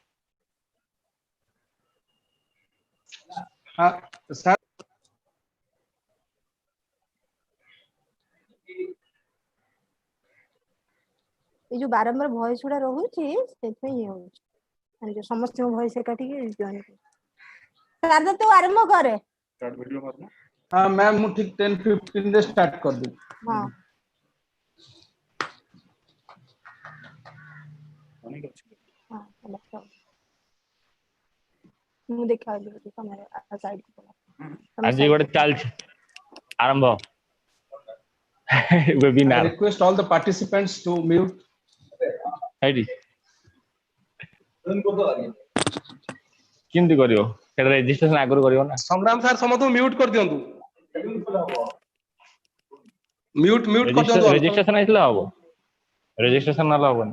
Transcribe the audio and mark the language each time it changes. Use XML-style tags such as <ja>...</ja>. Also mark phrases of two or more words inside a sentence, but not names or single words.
<or>ସାର୍ ଏଇ ଯୋଉ ବାରମ୍ବାର ଭଏସ ଗୁଡା ରହୁଛି ସେଥିପାଇଁ ଇଏ ହଉଛି ମାନେ ଯୋଉ ସମସ୍ତଙ୍କ ଭଏସ ଏକାଠିକି ଜଏନ୍ ଶାରଦା ତୁ ଆରମ୍ଭ କରେ</or> <en>start video</en> <hi>मारना</hi> <or>हाँ मैम ମୁଁ ଠିକ 10:15 ରେ ଷ୍ଟାର୍ଟ କରିଦେବି ହଁ ଅନେକ ଅଛି ହଁ ହେଲା ମୁଁ ଦେଖାଉଲି ତମେ ସାଇଡ ତମେ ଆଜି ସାଇଡ ଗୋଟେ ଚାଲିଛି ଆରମ୍ଭ</or> <en>I ୱେବିନାର request all the participants to mute</en> <or>ହେଇଟି କେମିତି କରିବ ସେଟା ରେଜିଷ୍ଟ୍ରେସନ ଆଗରୁ କରିବ ନା ସଂଗ୍ରାମ ସାର୍ ସମସ୍ତଙ୍କୁ ମ୍ୟୁଟ କରିଦିଅନ୍ତୁ ମ୍ୟୁଟ ମ୍ୟୁଟ କରିଦିଅନ୍ତୁ all ରେଜିଷ୍ଟ୍ରେସନ ହେଇଥିଲେ ହବ ରେଜିଷ୍ଟ୍ରେସନ ନହେଲେ ହବନି</or>